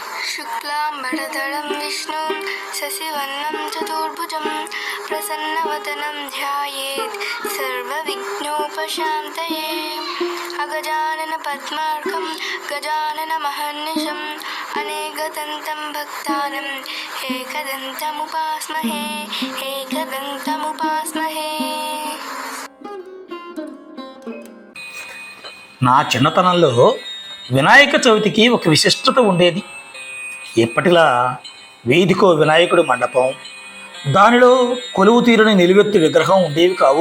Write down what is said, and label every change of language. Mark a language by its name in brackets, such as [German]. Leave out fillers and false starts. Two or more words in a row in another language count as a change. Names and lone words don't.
[Sanskrit] शुक्लाम्बरधरं विष्णुं शशिवर्णं चतुर्भुजं प्रसन्नवदनं ध्यायेत् सर्वविघ्नोपशान्तये। अगजानन पद्मार्कं गजाननमहर्निशम् अनेकदन्तं भक्तानां एकदन्तमुपास्महे एकदन्तमुपास्महे। [Telugu] నా చిన్నతనంలో వినాయక చవితికి ఒక విశిష్టత ఉండేది. ఎప్పటిలా వీధికో వినాయకుడి మండపం, దానిలో కొలువు తీరుని నిలువెత్తు విగ్రహం ఉండేవి కావు.